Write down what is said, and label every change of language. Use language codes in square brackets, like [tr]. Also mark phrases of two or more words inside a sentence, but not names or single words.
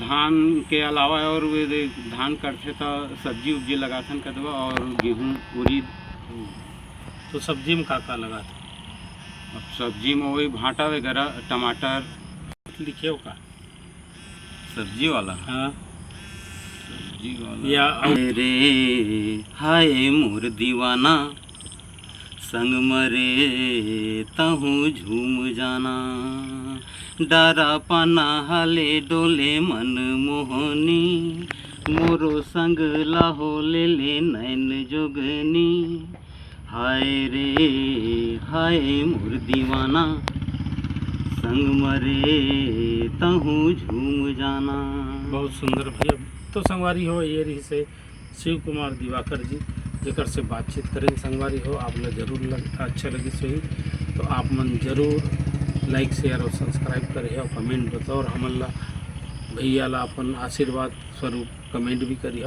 [hne] धान के अलावा और वे धान करते तो सब्जी उब्जी लगाथन कदवा और गेहूँ उड़ीद। तो सब्जी में काका लगा था? अब सब्जी में वही भाटा वगैरह, टमाटर। लिखे हो का सब्जी वाला? हाँ सब्जी वाला या रे हाय मोर दीवाना, संग मरे तहूँ झूम जाना, डारा पाना हाले डोले मन मोहनी, मोरो संग लाहो ले ले नैन जोगनी, हाय रे हाय मोर दीवाना, संग मरे तहूँ झूम जाना। बहुत सुंदर भैया। तो संगवारी हो ये रही से शिव कुमार दिवाकर जी जेकर से बातचीत करें। संगवारी हो आप लोग जरूर अच्छा लगी सही तो आप मन जरूर [en] like share [hne] और सब्सक्राइब करिए और कमेंट बताओ और हमन ला भैया ला अपन आशीर्वाद स्वरूप कमेंट भी करिए।